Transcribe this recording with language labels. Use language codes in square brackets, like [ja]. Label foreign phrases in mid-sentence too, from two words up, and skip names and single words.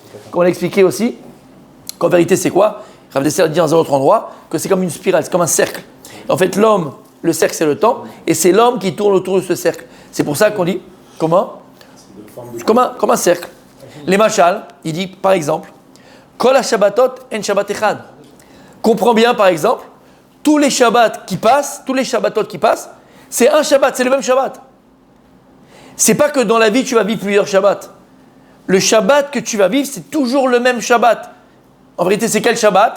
[fr] Comme on l'a expliqué aussi, qu'en vérité c'est quoi? Rav Dessler dit dans un autre endroit que c'est comme une spirale, c'est comme un cercle. En fait, l'homme, le cercle c'est le temps, et c'est l'homme qui tourne autour de ce cercle. C'est pour ça qu'on dit, comment? Comme un cercle. Les machal, il dit par exemple, [he] כל השבתות הן שבת אחת. [fr] Comprends bien par exemple, tous les Shabbats qui passent, tous les Shabbatot qui passent, c'est un Shabbat, c'est le même Shabbat. C'est pas que dans la vie tu vas vivre plusieurs Shabbats. Le Shabbat que tu vas vivre, c'est toujours le même Shabbat. En vérité, c'est quel Shabbat?